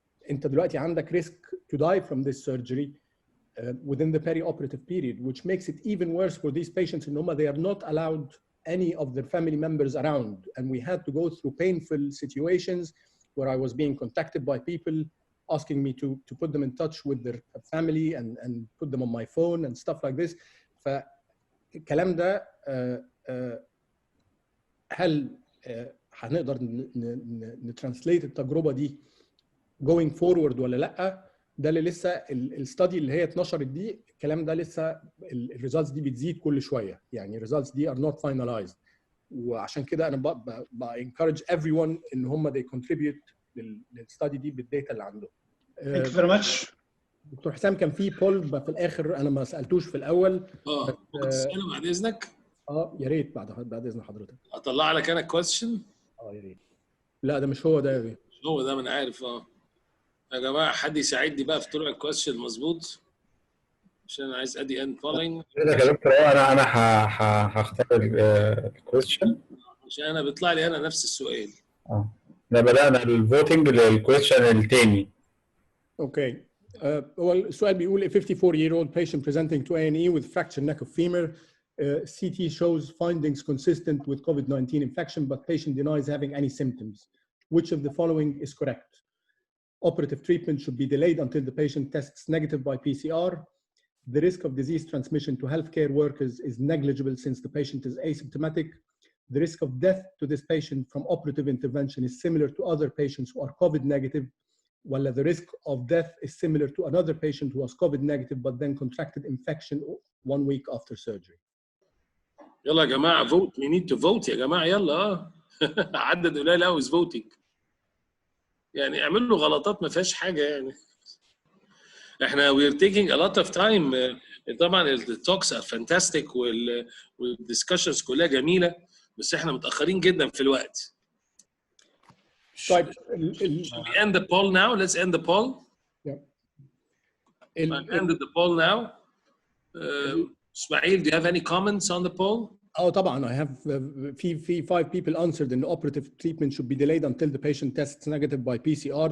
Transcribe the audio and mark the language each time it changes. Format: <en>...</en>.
<ar>أنت دلوقتي عندك</ar> <en>risk to die from this surgery within the perioperative period, which makes it even worse for these patients in Oma. They are not allowed any of their family members around. And we had to go through painful situations where I was being contacted by people asking me to put them in touch with their family and put them on my phone and stuff like this.</en> <ar>فالكلام ده هل هنقدر نترانسليت التجربة دي</ar> <en>going forward</en> <ar>ولا لأ؟ ده اللي لسه الستادي اللي هي اتنشرت دي، الكلام ده لسه الريزلتس دي بتزيد كل شوية. يعني الريزلتس دي</ar> <en>are not finalized.</en> <ar>وعشان كده أنا</ar> <en>encourage everyone</en> <ar>إن هم</ar> <en>they contribute</en> <ar>للستادي دي بالداتا اللي عندهم.</ar> <en>Thank you very much.</en> <ar>دكتور حسام كان في بول في الاخر انا ما سالتوش في الاول. ممكن تساله بعد اذنك؟ يا ريت بعد اذن حضرتك. اطلع لك انا كويستشن؟ يا ريت. لا ده مش هو ده يا بيه. مش هو ده، ما انا عارف. يا جماعه حد يساعدني بقى في طلوع الكويستشن مظبوط عشان انا عايز ادي ان فولينج. يا دكتور انا هختار الكويستشن عشان انا بيطلع لي انا نفس السؤال. احنا بدأنا الفوتنج للكويستشن الثاني. اوكي. هو السؤال بيقول</ar> <en>a 54-year-old patient presenting to A&E with fractured neck of femur. CT shows findings consistent with COVID-19 infection, but patient denies having any symptoms. Which of the following is correct? Operative treatment should be delayed until the patient tests negative by PCR. The risk of disease transmission to healthcare workers is negligible since the patient is asymptomatic. The risk of death to this patient from operative intervention is similar to other patients who are COVID negative, while the risk of death is similar to another patient who was COVID negative but then contracted infection 1 week after surgery.</en> <ar>يلا يا جماعه vote.</ar> <en>We need to vote</en> <ar>يا جماعه. يلا عدد قليل قوي</ar> <en>is voting.</en> <ar>يعني اعملوا غلطات ما فيهاش حاجه يعني.</ar> <en>احنا we're taking a lot of time.</en> <ar>طبعا التوكس</ar> <en>are fantastic</en> <ar>والدiscussions كلها جميله، بس احنا متاخرين جدا في الوقت. طيب</ar> <en>Should we end the poll now? Let's end the poll. Yeah. I've ended the poll now. Ismail, do you have any comments on the poll?</en> <ar>طبعا</ar> <en>I have في 5 people answered in operative treatment should be delayed until the patient tests negative by PCR.</en>